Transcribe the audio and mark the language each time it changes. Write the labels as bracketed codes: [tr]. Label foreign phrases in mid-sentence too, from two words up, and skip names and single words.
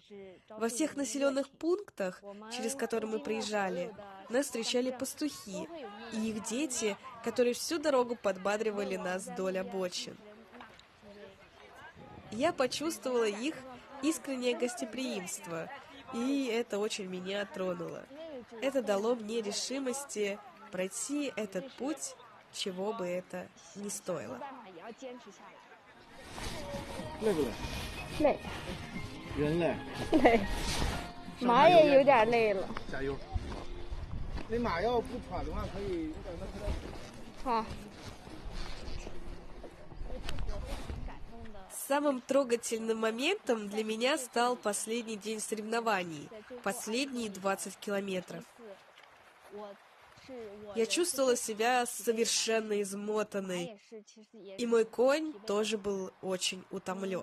[ru] Во всех населенных пунктах, через которые мы проезжали, нас встречали пастухи и их дети, которые всю дорогу подбадривали нас вдоль обочин. Я почувствовала их искреннее гостеприимство, и это очень меня тронуло. Это дало мне решимости пройти этот путь, чего бы это ни стоило. [zh] 累不累？累，人累。累，马也有点累了。加油！那马要不喘的话，可以等它。好。 [ru] Самым трогательным моментом для меня стал последний день соревнований, последние 20 километров. Я чувствовала себя совершенно измотанной, и мой конь тоже был очень утомлен.